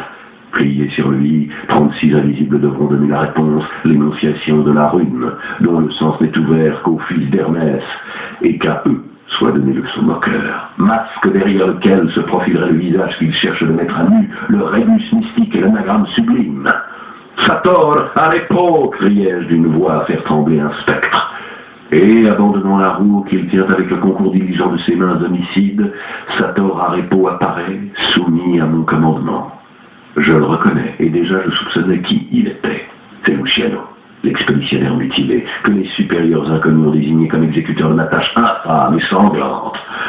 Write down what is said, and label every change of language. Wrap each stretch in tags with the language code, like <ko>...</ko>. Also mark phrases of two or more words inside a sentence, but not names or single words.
<fr>Pliés sur le lit, 36 invisibles devront donner la réponse, l'énonciation de la rune, dont le sens n'est ouvert qu'aux fils d'Hermès, et qu'à eux soit donné le son moqueur, masque derrière lequel se profilerait le visage qu'ils cherchent de mettre à nu, le rébus mystique et l'anagramme sublime. Sator, Arepo, criai-je d'une voix à faire trembler un spectre. Et, abandonnant la roue qu'il tient avec le concours diligent de ses mains homicides, Sator Arepo apparaît, soumis à mon commandement. Je le reconnais, et déjà je soupçonnais qui il était. C'est Luciano, l'expéditionnaire mutilé, que les supérieurs inconnus ont désigné comme exécuteur de ma tâche infâme et sanglante.</fr>